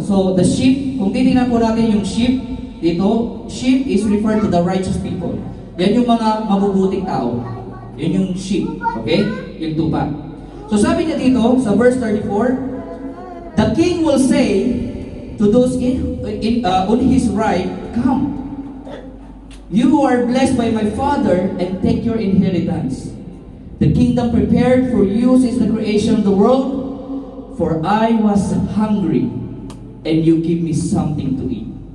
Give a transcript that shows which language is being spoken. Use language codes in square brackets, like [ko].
[en] So, the sheep, kung titingnan po natin yung sheep dito, sheep is referred to the righteous people. [tl] Yan yung mga mabubuting tao. Yan yung sheep. Okay? Yung tupa. [en] So, sabi niya dito, sa verse 34, the king will say to those on his right, come. You who are blessed by my Father, and take your inheritance. The kingdom prepared for you since the creation of the world. For I was hungry, and you give me something to eat.